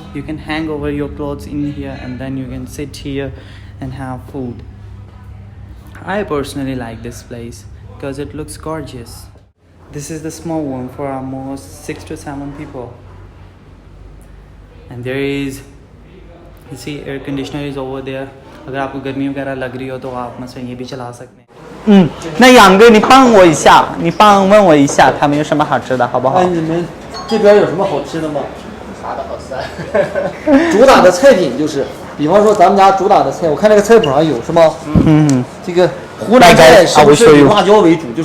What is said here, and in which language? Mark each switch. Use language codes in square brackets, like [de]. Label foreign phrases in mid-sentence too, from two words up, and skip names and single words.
[en] You can hang over your clothes in here and then you can sit here and have food. I personally like this place because it looks gorgeous. This is the small one for almost 6 to 7 people. And there is, you see, air conditioner is over there. [hi] 而且 आपको गर्मी वगैरह लग रही हो तो आप मतलब ये भी चला सकते हैं。 [zh] 那杨哥，你帮我一下，你帮问我一下，他们有什么好吃的，好不好？你们这边有什么好吃的吗？啥都好吃啊。主打的菜品就是，比方说咱们家主打的菜，我看那个菜谱上有是吗？这个湖南菜是不是以辣椒为主？